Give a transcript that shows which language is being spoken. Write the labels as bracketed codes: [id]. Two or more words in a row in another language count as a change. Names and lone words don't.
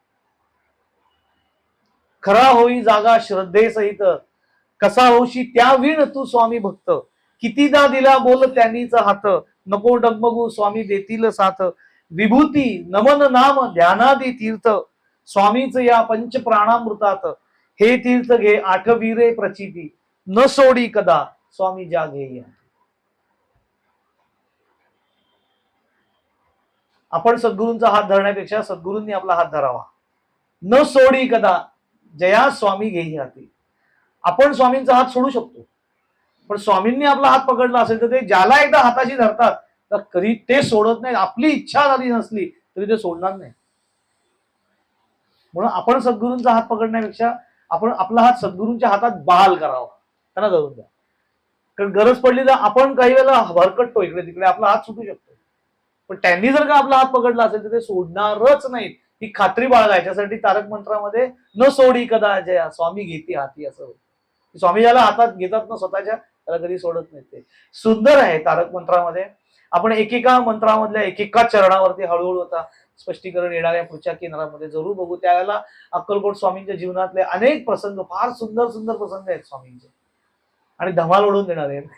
[mr] खरा होई जागा श्रद्धेसहित, कसा होशी त्या विण तू स्वामी भक्त, कितीदा दिला बोल त्यांनीच हात, नको डगमगू स्वामी देतील साथ, विभूती नमन नाम ध्यानादी तीर्थ, स्वामीच या पंच प्राणामृतात, हे तीर्थ घे आठवीरे प्रचिती, न सोडी कदा स्वामी ज्या घेई. आपण सद्गुरूंचा हात धरण्यापेक्षा सद्गुरूंनी आपला हात धरावा. न सोडी कदा जया स्वामी घेई हाती. आपण स्वामींचा हात सोडू शकतो, पण स्वामींनी आपला हात पकडला असेल तर ते ज्याला एकदा हाताशी धरतात तर कधी ते सोडत नाही. आपली इच्छा झाली नसली तरी ते सोडणार नाही. म्हणून आपण सद्गुरूंचा हात पकडण्यापेक्षा आपण आपला हात सद्गुरूंच्या हातात बहाल करावा, त्यांना धरून द्या. कारण गरज पडली तर आपण काही वेळेला भरकटतो इकडे तिकडे, आपला हात सुटू शकतो. पण त्यांनी जर का आपला हात पकडला असेल तर ते सोडणारच नाहीत. ही खात्री बाळगा. याच्यासाठी तारक मंत्रामध्ये न सोडी कदा जया स्वामी घेती हाती असं होतं. स्वामी ज्याला हातात घेतात ना स्वतःच्या, त्याला कधी सोडत नाही. ते सुंदर आहे तारक मंत्रामध्ये. आपण एकेका मंत्रामधल्या एकेका चरणावरती हळूहळू आता स्पष्टीकरण येणाऱ्या पुढच्या केंद्रामध्ये जरूर बघू. त्यावेळेला अक्कलकोट स्वामींच्या जीवनातले अनेक प्रसंग, फार सुंदर सुंदर प्रसंग आहेत स्वामींचे, आणि धमाल ओढून देणारे आहेत.